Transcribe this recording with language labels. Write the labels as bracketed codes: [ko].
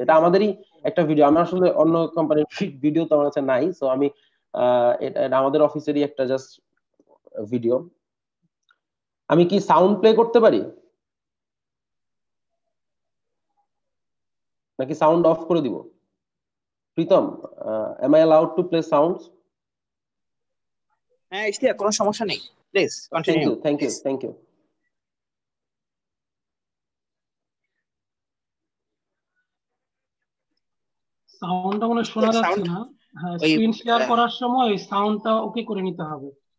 [bn] এটা আমাদেরই একটা ভিডিও, আমার আসলে অন্য কোম্পানির ভিডিও তো আমার কাছে নাই। সো আমি এটা আমাদের অফিসেরই একটা জাস্ট ভিডিও। আমি কি সাউন্ড প্লে করতে পারি নাকি সাউন্ড অফ করে দিব? [en] Pritam, am I allowed to play sounds? [bn] হ্যাঁ ইশতিয়াক, কোনো সমস্যা নেই, প্লিজ কন্টিনিউ। [en] Thank you. [bn] সাউন্ডটা মনে শোনা যাচ্ছে না। হ্যাঁ, স্ক্রিন শেয়ার করার সময় সাউন্ডটা ওকে করে নিতে হবে।